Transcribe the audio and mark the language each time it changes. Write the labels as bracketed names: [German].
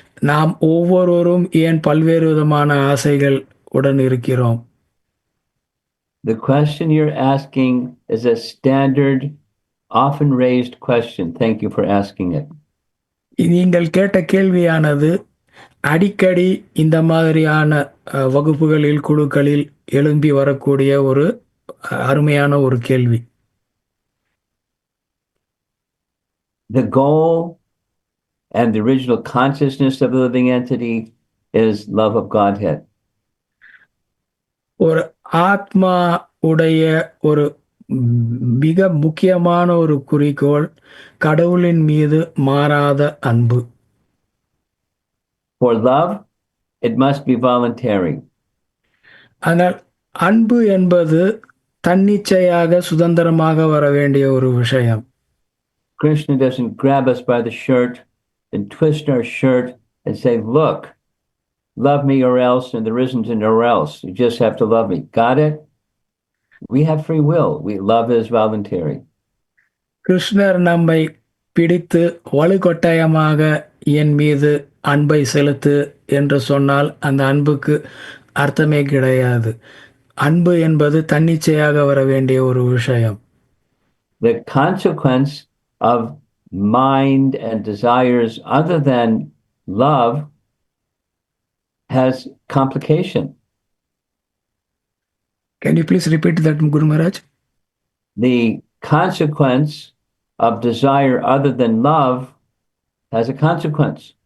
[Tamil] நாம் ஒவ்வொருவரும் ஏன் பல்வேறு விதமான ஆசைகள் உடன் இருக்கிறோம்? [English] The question you're asking is a standard, often raised question. Thank you for asking it. [Tamil] நீங்கள் கேட்ட கேள்வியானது அடிக்கடி இந்த மாதிரியான வகுப்புகளில், குழுக்களில் எழும்பி வரக்கூடிய ஒரு அருமையான ஒரு கேள்வி. [English] The goal and the original consciousness of the living entity is love of Godhead. [Tamil] ஒரு ஆத்மா உடைய ஒரு மிக முக்கியமான ஒரு குறிக்கோள் கடவுளின் மீது மாறாத அன்பு. [English] For love, it must be voluntary. [Tamil] ஆனால் அன்பு என்பது தன்னிச்சையாக சுதந்திரமாக வர வேண்டிய ஒரு விஷயம். [English] Krishna doesn't grab us by the shirt and twist our shirt and say, look, love me or else, and there isn't an or else. You just have to love me. Got it? We have free will. Love is voluntary. [Tamil] கிருஷ்ணர் நம்மை பிடித்து வலுக்கட்டாயமாக என் மீது அன்பை செலுத்து என்று சொன்னால் அந்த அன்புக்கு அர்த்தமே கிடையாது. அன்பு என்பது தன்னிச்சையாக வர வேண்டிய ஒரு விஷயம். [English] The consequence of mind and desires other than love has complication. Can you please repeat that, Guru Maharaj? The consequence of desire other than love has a consequence.